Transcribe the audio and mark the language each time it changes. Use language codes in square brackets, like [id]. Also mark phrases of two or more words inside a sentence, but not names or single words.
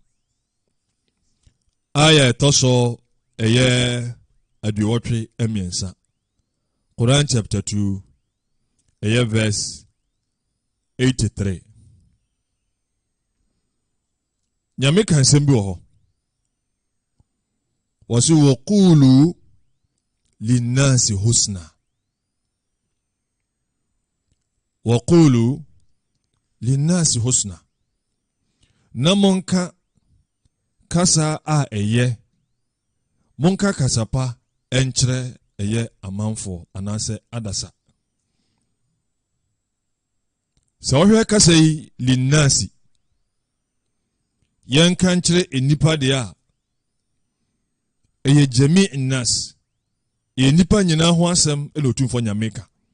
[ak] Aya ɛtɔ so ɛyɛ aduɔtwe ɛmiɛnsa. [en] Quran chapter 2 ɛyɛ verse 83. [ak] Nyame ka nsɛm bi wɔ hɔ. [ar] Wɔsi وقولوا للناس حسنا. وقولوا للناس حسنا. [ak] Na monka kasa a ɛyɛ. Monka kasa pa ɛnkyerɛ ɛyɛ amanfo anaasɛ adasa. Sɛ wɔhwɛ kasa yi linnasi yɛnka nkyerɛ enipa deɛ a ɛyɛ [ar] جميع الناس [ak] ɛyɛ nipa nyinaa ho asɛm ɛna otumfo Nyame ka.